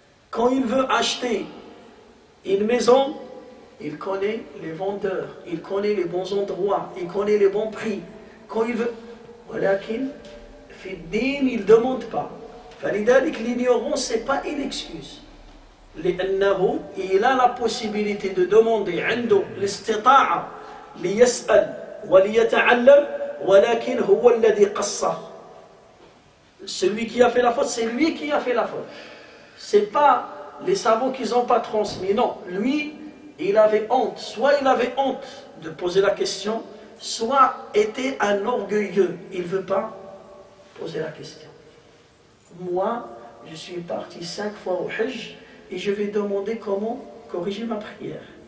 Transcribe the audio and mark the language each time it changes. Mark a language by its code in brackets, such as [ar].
[fr] Quand il veut acheter une maison, il connaît les vendeurs, il connaît les bons endroits, il connaît les bons prix. Quand il veut... [ar] ولكن في الدين [fr] il ne demande pas. [ar] فلذلك [fr] l'ignorance ce n'est pas une excuse. [ar] لأنه [fr] il a la possibilité de demander [ar] عنده الاستطاعة ليسأل وليتعلم ولكن هو الذي قصر. [fr] Celui qui a fait la faute, c'est lui qui a fait la faute. C'est pas les savants qui n'ont pas transmis. Non, lui, il avait honte. Soit il avait honte de poser la question, soit était un orgueilleux. Il ne veut pas poser la question. Moi, je suis parti 5 fois au Hajj et je vais demander comment corriger ma prière.